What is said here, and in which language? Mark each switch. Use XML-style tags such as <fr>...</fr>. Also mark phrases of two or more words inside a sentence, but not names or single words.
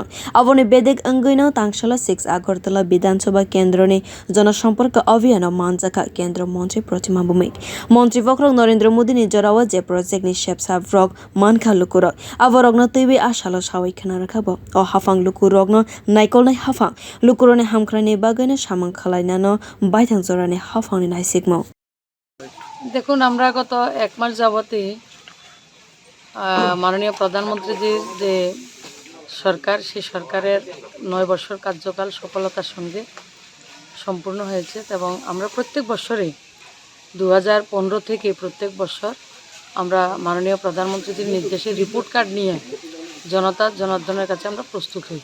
<trp>Aboni bedek wngwi no tangsalo 6 agartala bidhansabha kendroni Janasamparka abhiyano manjakha kendra montri Pratima Bhowmik. Montri bokhorok Narendra Modi ni jorawa je project ni shepsa vrok wngkha lukorog aborok no twi asalo sawi khana rakhabo o hafang lukorog no naikolnai hafang lukoroni hamkrani bagane samang khwlainai no bidhansabha jorani hafang ni naisikmo</trp> <bn>দেখুন আমরা গত এক মাস যাবতই মাননীয় প্রধানমন্ত্রীজির যে সরকার সেই সরকারের 9 বছর কার্যকাল সফলতার সঙ্গে সম্পূর্ণ হয়েছে এবং আমরা প্রত্যেক বছরেই 2015 থেকে প্রত্যেক বছর আমরা মাননীয় প্রধানমন্ত্রীজির নির্দেশে রিপোর্ট কার্ড নিয়ে জনার্দনের কাছে আমরা প্রস্তুত হই।</bn>